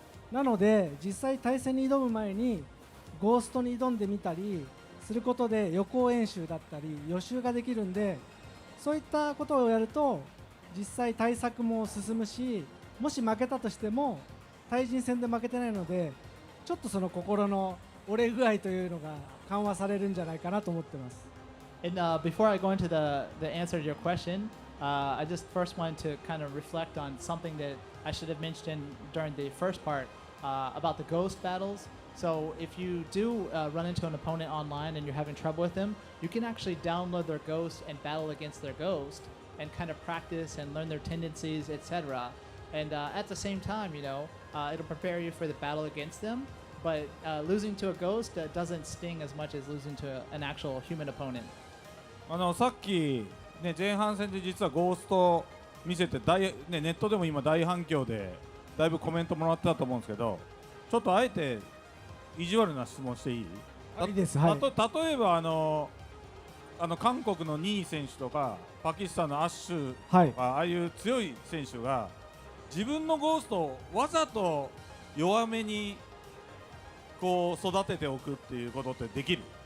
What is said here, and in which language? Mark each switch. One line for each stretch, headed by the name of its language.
Japanese: なので実際対戦に挑む前にゴーストに挑んでみたりすることで予行演習だったり予習ができるんで、そういったことをやると実際対策も進むし、もし負けたとしても対人戦で負けてないので、ちょっとその心の折れ具合というのが緩和されるんじゃないかなと思ってます。
English: And before I go into the answer to your question, I just first wanted to kind of reflect on something that I should have mentioned during the first part about the ghost battles. So if you do run into an opponent online and you're having trouble with them, you can actually download their ghost and battle against their ghost and kind of practice and learn their tendencies, etc. And at the same time, it'll prepare you for the battle against them. But losing to a ghost doesn't sting as much as losing to an actual human opponent.
Japanese: さっき、前半戦で実はゴースト見せてネットでも今大反響でだいぶコメントもらってたと思うんですけど、ちょっとあえて意地悪な質問していい？いいです。はい。例えば韓国のニー選手とかパキスタンのアッシュとか、ああいう強い選手が自分のゴーストをわざと弱めにこう育てておくっていうことってできる？